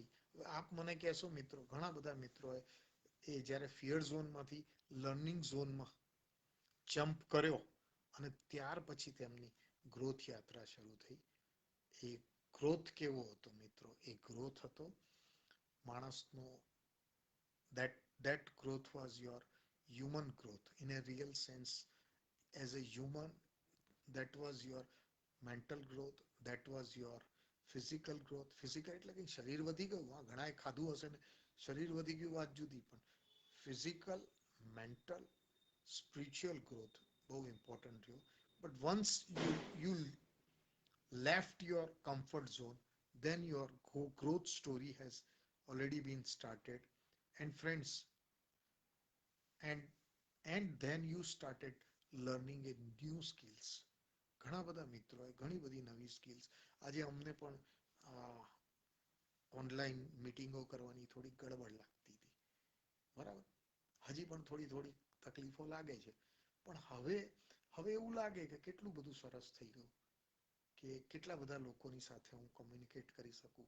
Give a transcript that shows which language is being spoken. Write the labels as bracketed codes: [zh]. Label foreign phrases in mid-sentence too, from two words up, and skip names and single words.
[gu] આપ મને કહેશો મિત્રો, ઘણા બધા મિત્રોએ એ જ્યારે ફિયર ઝોનમાંથી લર્નિંગ ઝોનમાં જમ્પ કર્યો અને ત્યાર પછી તેમની ગ્રોથ યાત્રા શરૂ થઈ. એ ગ્રોથ કેવો હતો મિત્રો? એ ગ્રોથ હતો માણસનો, [en] that growth was your human growth in a real sense. As a human, that was your mental growth, that was your physical growth. [gu] ફિઝિકલ એટલે કે શરીર વધી ગયું, હા ઘણાએ ખાધું હશે ને શરીર વધી ગયું વાત જુદી, પણ [en] physical, mental, spiritual growth [gu] બહુ ઇમ્પોર્ટન્ટ રહ્યો. [en] But once you left your comfort zone, then your growth story has already been started. And friends, and then you started learning a new skills. [gu] ઘણા બધા મિત્રોએ ઘણી બધી નવી સ્કિલ્સ. આજે અમને પણ [en] online meetings [gu] કરવાની થોડી ગડબડ લાગતી હતી, બરાબર, હજી પણ થોડી થોડી તકલીફો લાગે છે. પણ હવે એવું લાગે કે કેટલું બધું સરસ થઈ ગયું, કે કેટલા બધા લોકોની સાથે હું કોમ્યુનિકેટ કરી શકું.